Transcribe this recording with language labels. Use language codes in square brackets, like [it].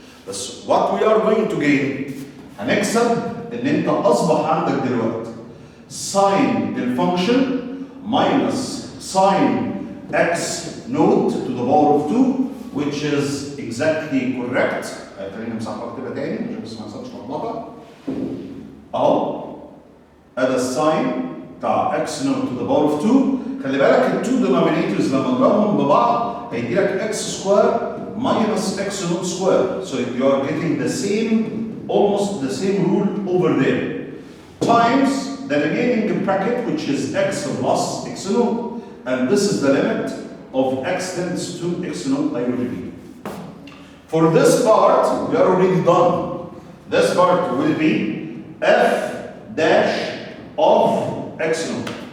[en] That's what we are going to gain. [ar] هنكسب ان انت اصبح عندك دلوقتي [en] sin الفانكشن minus sine x naught to the power of 2, which is exactly correct. [ar] خلينا نمسحها كده تاني عشان بس ما نحصلش لخبطه. اهو ادي الساين بتاع [en] x naught to the power of 2. [ar] خلي بالك التو denominators لما نضربهم ببعض هيدي لك [en] x square minus x naught square. So you are getting the same, almost the same rule over there. Times the remaining bracket, which is x plus x naught, and this is the limit of x tends to x naught. I will repeat. For this part, we are already done. This part will be f dash of x naught.